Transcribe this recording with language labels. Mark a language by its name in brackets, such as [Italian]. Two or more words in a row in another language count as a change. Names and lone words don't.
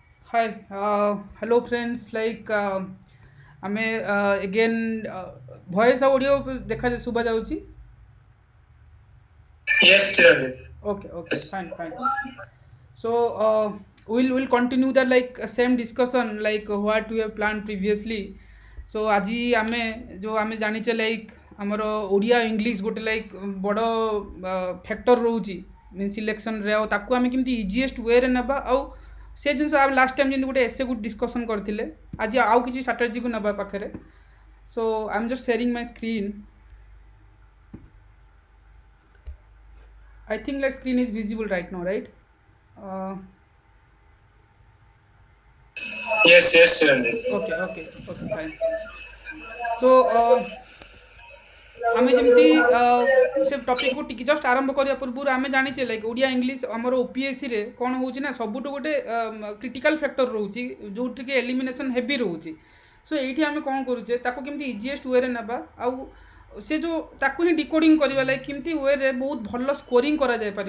[English] Hi, hello friends. [Odia] ଆମେ again ଭଏସ୍ ଆଉ ଅଡ଼ିଓ ଦେଖା ଶୁଭା ଯାଉଛି? [English] Yes, Chiranjeev. Okay, okay, Yes. fine, fine. So we'll continue that same discussion what we have planned previously. [Odia] So ଆଜି ଆମେ ଜାଣିଛେ ଆମର ଓଡ଼ିଆ ଇଂଲିଶ ଗୋଟେ ବଡ଼ ଫ୍ୟାକ୍ଟର ରହୁଛି [English] main selection, [Odia] ଆଉ ତାକୁ ଆମେ କେମିତି [English] easiest way [Odia] ନେବା, ଆଉ ସେ ଜିନିଷ ଆମେ [English] last time [Odia] ଯେମିତି ଗୋଟେ ଏସେ ଗୋଟେ ଡିସ୍କସନ୍ କରିଥିଲେ, ଆଜି ଆଉ କିଛି ଷ୍ଟ୍ରାଟେଜିକୁ ନେବା ପାଖରେ। [English] So I'm just sharing my screen. I think screen is visible right now, right? Uh, Yes, yes, Chiranjeev. okay, okay, okay, fine. [Odia] So ଆମେ ଯେମିତି ସେ ଟପିକ୍କୁ ଟିକେ ଜଷ୍ଟ ଆରମ୍ଭ କରିବା ପୂର୍ବରୁ ଆମେ ଜାଣିଛେ ଓଡ଼ିଆ ଇଂଲିଶ ଆମର ଓପିଏସ୍ସିରେ କ'ଣ ହେଉଛି ନା ସବୁଠୁ ଗୋଟେ [English] critical factor [Odia] ରହୁଛି, ଯେଉଁଠିକି [English] elimination heavy [Odia] ରହୁଛି। ସୋ ଏଇଠି ଆମେ କ'ଣ କରୁଛେ, ତାକୁ କେମିତି [English] easiest way [Odia] ନେବା, ଆଉ ସେ ଯେଉଁ ତାକୁ ହିଁ ଡିକୋଡ଼ିଂ କରିବା କେମିତି ୱେରେ ବହୁତ ଭଲ ସ୍କୋରିଂ କରାଯାଇପାରିବ।